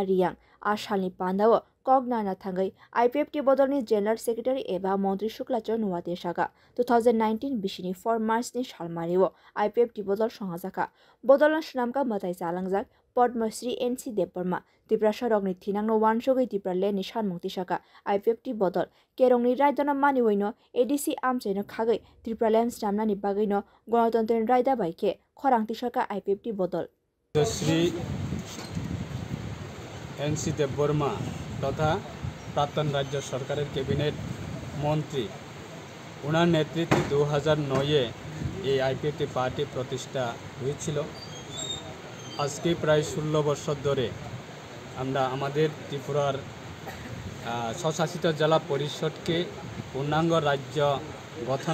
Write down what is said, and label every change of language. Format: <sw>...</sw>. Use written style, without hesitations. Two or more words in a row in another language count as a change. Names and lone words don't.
<trp>Riyang ashalni pandao Kognana Thangai IPFT bodolni</trp> <en>general secretary</en> <trp>eba Montri Shuklachar Nuwate Shaka 2019 bishini 4 March ni Shalmariwo IPFT bodol Shongazaka bodolan Shnamka Matai Salangjak Padmasri NC Debarma Tipra Sharogni Thinangno Wanshogoi Tipra Le Nishan Mukti Shaka IPFT bodol Kerongni Raidona Maniwino ADC Amcheno Khagai Tipra Lem Stamna ni Bagino Gonatantren Raida Baike Khorangti Shaka IPFT bodol</trp> <bn>Shri NC Debarma তথা প্রাক্তন রাজ্য সরকারের ক্যাবিনেট মন্ত্রী ওনার নেতৃত্বে 2009-এ এই আইপিএফটি পার্টি প্রতিষ্ঠা হয়েছিল। আজকে প্রায় 16 বছর ধরে আমরা আমাদের ত্রিপুরার স্বশাসিত জেলা পরিষদকে পূর্ণাঙ্গ রাজ্য গঠন</bn>